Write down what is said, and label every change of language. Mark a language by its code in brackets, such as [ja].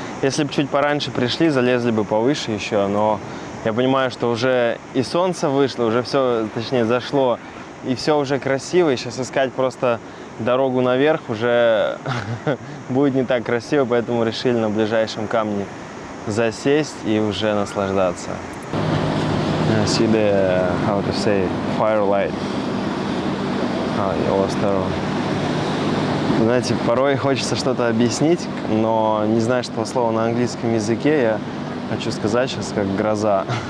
[ru] Если бы чуть пораньше пришли, залезли бы повыше еще, но я понимаю, что уже и солнце вышло, уже все, точнее, зашло, и все уже красиво, и сейчас искать просто дорогу наверх уже будет не так красиво, поэтому решили на ближайшем камне засесть и уже наслаждаться. [en] See the, how to say, firelight. [ru] Остров. Знаете, порой хочется что-то объяснить, но не знаю, что слова на английском языке. Я хочу сказать сейчас как гроза.